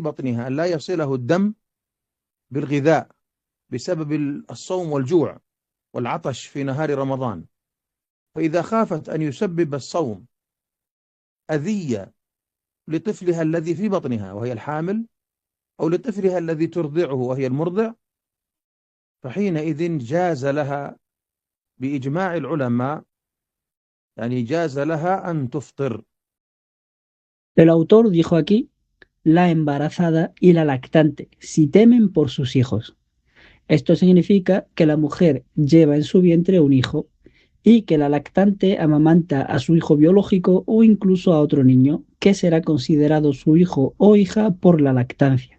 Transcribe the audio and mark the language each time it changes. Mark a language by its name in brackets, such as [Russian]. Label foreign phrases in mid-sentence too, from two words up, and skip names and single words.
[Arabic] بطنها أن لا يصله الدم بالغذاء بسبب الصوم والجوع والعطش في نهار رمضان، فإذا خافت أن يسبب الصوم أذية لطفلها الذي في بطنها وهي الحامل، أو لطفلها الذي ترضعه وهي المرضع، فحينئذ جاز لها بإجماع العلماء، يعني جاز لها أن تفطر. [Spanish] El autor dijo aquí la embarazada y la lactante, si temen por sus hijos. Esto significa que la mujer lleva en su vientre un hijo y que la lactante amamanta a su hijo biológico o incluso a otro niño, que será considerado su hijo o hija por la lactancia.